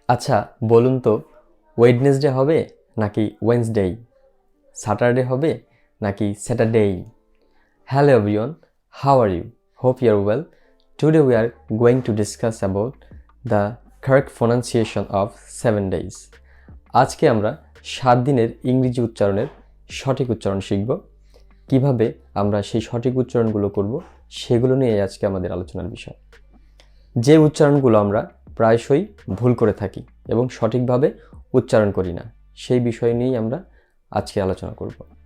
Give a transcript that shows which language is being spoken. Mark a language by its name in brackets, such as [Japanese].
[Bangla] আচ্ছা বলুন তো, ওয়েডনেসডে হবে নাকি ওয়েন্সডে? স্যাটারডে হবে নাকি Saturday? [English] Hello everyone, how are you? Hope you are well. Today we are going to discuss about the correct pronunciation of 7 days. [Bangla] আজকে আমরা 7 দিনের ইংরেজি উচ্চারণের সঠিক উচ্চারণ শিখব। কিভাবে আমরা সেই সঠিক উচ্চারণগুলো করব সেগুলো নিয়ে আজকে আমাদের আলোচনার বিষয়। যে উচ্চারণগুলো আমরা প্রায়শই ভুল করে থাকি এবং সঠিকভাবে উচ্চারণ করি না, সেই বিষয় নিয়েই আমরা আজকে আলোচনা করব।